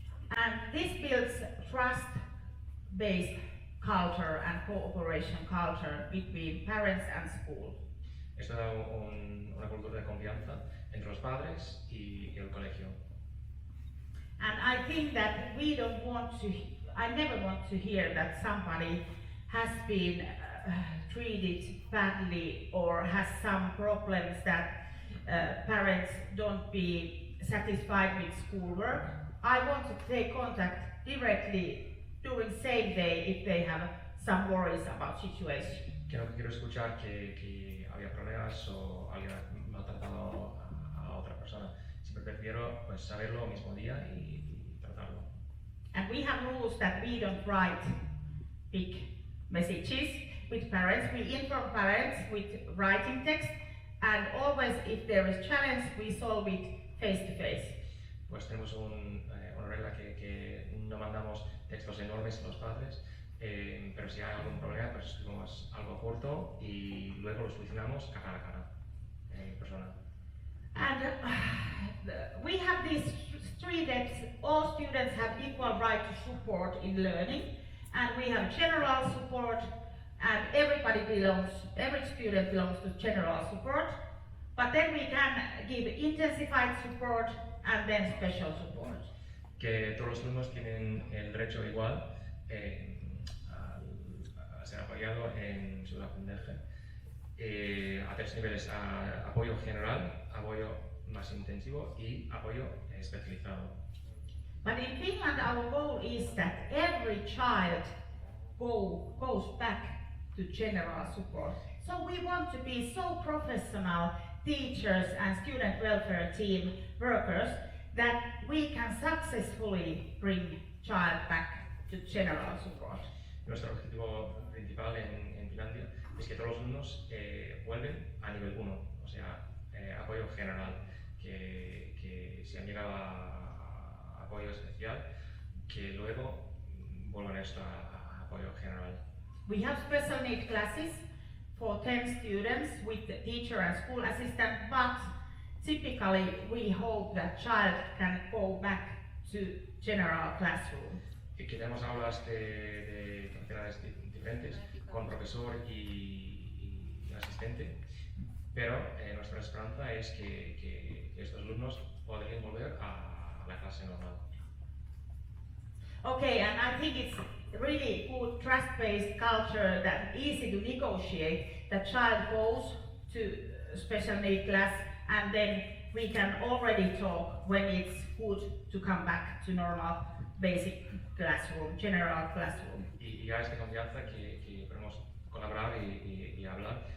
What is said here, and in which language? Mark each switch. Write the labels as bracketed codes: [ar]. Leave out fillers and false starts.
[en] And this builds trust-based culture and cooperation culture between parents and school. [es] Esto da una cultura de confianza entre los padres y el colegio. [en] And I think that I never want to hear that somebody has been treated badly or has some problems that parents don't be satisfied with schoolwork. I want to take contact directly during same day if they have some worries about situation. [es] Que no quiero escuchar que había problemas o alguien ha maltratado a otra persona. Siempre prefiero pues, saberlo el mismo día y tratarlo. [en] And we have rules that we don't write big messages with parents. We inform parents with writing text, and always if there is challenge, we solve it face to face. [es] Pues tenemos una regla que no mandamos textos enormes a los padres, pero si hay algún problema, pues escribimos algo corto y luego lo solucionamos cara a cara, en persona. [en] And we have these three steps. All students have equal right to support in learning, and we have general support, and every student belongs to general support. But then we can give intensified support and then special support. [es] Que todos los alumnos tienen el derecho igual a ser apoyado en su aprendizaje. A tres niveles: apoyo general, apoyo más intensivo y apoyo especializado. [en] But in Finland, our goal is that every child goes back to general support. So we want to be so professional teachers and student welfare team workers that we can successfully bring child back to general support. [es] Nuestro objetivo principal en Finlandia es que todos los alumnos vuelven a nivel 1, o sea, apoyo general, que si han llegado a apoyo especial, que luego vuelvan a esto a apoyo general. [en] We have special need classes for 10 students with the teacher and school assistant, but typically we hope that child can go back to general classroom. [es] Y que tenemos aulas de capacidades diferentes, con profesor y asistente, pero nuestra esperanza es que estos alumnos podrían volver a la clase normal. [en] Okay, and I think it's really good trust-based culture that easy to negotiate. The child goes to special need class, and then we can already talk when it's good to come back to normal basic classroom, general classroom. [es] Y a esta confianza que podemos colaborar y hablar.